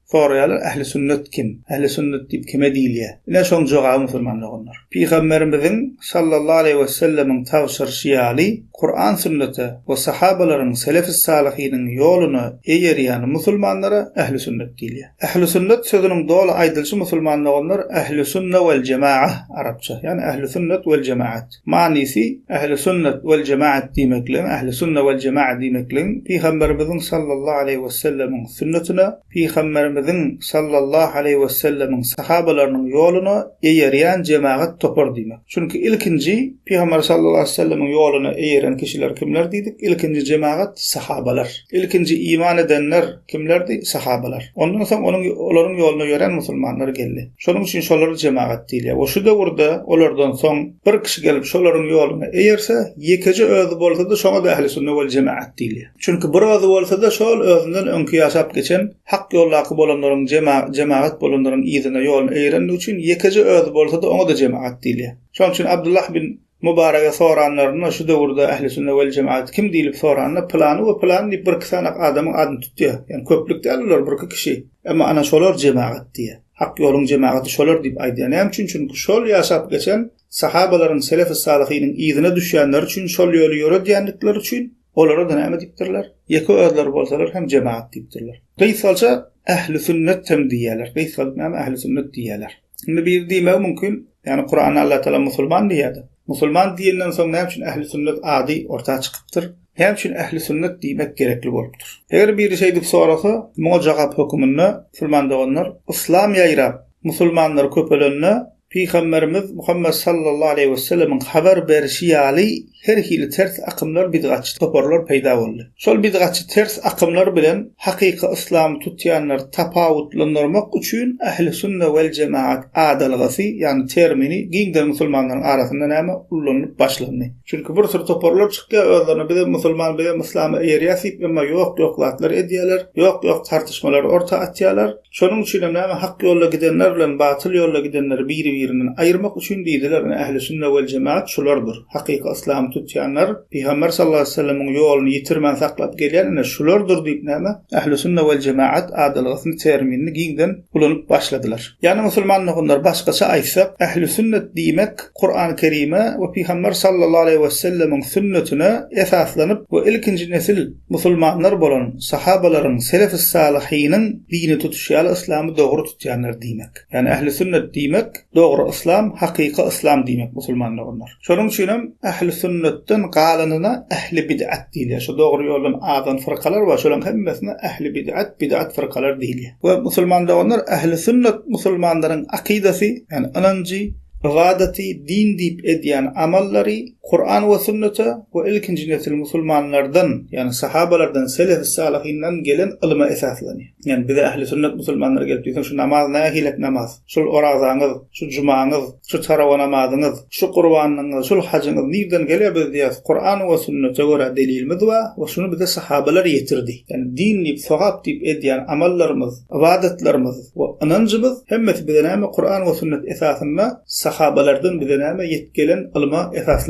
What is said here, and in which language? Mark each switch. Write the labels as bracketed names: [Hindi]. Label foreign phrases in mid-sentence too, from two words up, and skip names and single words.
[Turkmen] Sorayalar ahli sünnet kim? Ahli sünnet dip kime diýilýär? Ne şoň jogaby musulmanlar onlar. Peygamberimiziň [Arabic] صلى الله عليه وسلم [Turkmen] tawsirşiýaly Kur'an sünnete we sahabalaryň selef-i salihiniň ýoluny eýerýän musulmanlara ahli sünnet diýilýär. Ahli sünnet sözüniň doly aýdylşy musulmanlar onlar ahli sünnet vel cemaah arapça. Yani ahli sünnet vel cemaat. Manisi ahli sünnet vel cemaat diýmekle, ahli sünnet vel cemaat diýmekle Peygamberimiziň [Arabic] صلى الله عليه وسلم [Turkmen] sünnetine, Peygamberimiziň [Arabic] صلى الله عليه وسلم [Turkmen] sahabalarynyň ýoluny eýerýän cemaat topar diýmek. Çünki ilkinji Peygamber [Arabic] صلى الله عليه وسلم [Turkmen] ýoluny eýeren kişiler kimler diýdik? İlkinji cemaat sahabalar. İlkinji iman edenler kimlerdi? Sahabalar. Ondan soň olaryň ýoluny ýören musulmanlar geldi. Şonuň üçin şolary cemaat diýilýär. O şu döwürde olardan soň bir kişi gelip şolaryň ýoluny eýerse, ýekeje özü bolsa da şoňa da ahli sünnet vel cemaat diýilýär. Çünki bir özü bolsa da şol özünden öňkü ýaşap geçen hak ýollaky bolanlaryň cemaat bolanlaryň ýzyna ýoluny eýeren üçin ýekeje özü bolsa da oňa da cemaat diýilýär. Şonuň üçin Abdullah bin Mubarak'a soranlarına şu döwürde ahli sünnet vel cemaat kim diýilip soranlar plany we plan diýip bir kısanak adamyň adyny tutýar. Yani köplükde alırlar bir kişi. Ama ana şolar cemaat diýär. Hak ýoluň cemaaty şolar diýip aýdýar. Näme üçin? Çünki şol ýaşap geçen sahabalaryň selef-i salihiniň ýzyna düşýänler üçin şol ýoly ýöredýänlikleri üçin olara da näme diýipdirler? Ýeke özler bolsalar hem cemaat diýipdirler. Gysgaça ahli sünnet hem diýerler. Gysgaça näme ahli sünnet diýerler. Şimdi bir diýmek mümkin. Yani Kur'an Allah Teala musulman diýýär. Musulman diýenden soň näme üçin ahli sünnet ady ortağa çykypdyr? Hem üçin ahli sünnet diýmek gerekli bolupdyr. Eger bir şey diýip sorasa, muňa jogap hökmünde musulmanlar onlar islam ýaýrap musulmanlar köpelenne Peygamberimiz Muhammed [Arabic] صلى الله عليه وسلم [Turkmen] haber berişi ýaly her hili ters akımlar bidgatçy toparlar peýda boldy. Şol bidgatçy ters akımlar bilen hakyky islam tutýanlar tapawutlandyrmak üçin ahli sünnet vel cemaat adalgasy ýani termini giňden musulmanlaryň arasynda näme ullanyp başlandy. Çünki bir sürü toparlar çykýar, özlerine bir musulman bir islamy eýerýäsip, emma ýok zatlar edýärler, ýok tartışmalar orta atýarlar. Şonuň üçin näme hak ýolda gidenler bilen batyl ýolda gidenler birinden aýyrmak üçin diýdiler, ahli sünnet vel cemaat şulardyr. Hakyky islam tutýanlar Peygamber [Arabic] صلى الله عليه وسلم [Turkmen] ýoluny ýitirmän saklap gelýär, şulardyr diýip näme ahli sünnet vel cemaat adalgasyny terminini giňden ulanyp başladylar. Ýani musulmanlar onlar başgaça aýtsak, ahli sünnet diýmek Kur'an-ı Kerime we Peygamber [Arabic] صلى الله عليه وسلم [Turkmen] sünnetine esaslanyp we ilkinji nesil musulmanlar bolan sahabalaryň selef-i salihiniň dini tutuşýaly islamy dogry tutýanlar diýmek. Ýani ahli sünnet diýmek dogry islam, hakyky islam diýmek musulmanlar onlar. Şonuň üçin hem ahli sünnetten galanyna ahli bid'at diýilýär. Şu dogry ýoldan adan firkalar we şolaryň hemmesine ahli bid'at firkalar diýilýär. We musulmanlar onlar ahli sünnet musulmanlaryň akidasy, ýani ananjy gadati din diýip edýän amallary Kur'an we sünnete we ilkinji nesil musulmanlardan, yani sahabalardan, selef-i salihinden gelen ilme esaslanýar. Yani bize ahli sünnet musulmanlar gelip diýsen, şu namaz nähilek namaz, şu orazaňyz, şu jumaňyz, şu tarawa namazyňyz, şu gurbanyňyz, şu hajyňyz nirden gelýär diýär. Kur'an we sünnete görä delilimiz we şunu bize sahabalar ýetirdi. Yani din diýip, sowap diýip edýän amallarymyz, ibadetlerimiz we inancymyz hemmesi bize näme Kur'an we sünnet esasynda sahabalardan bize näme ýetgelen ilme esaslanýar.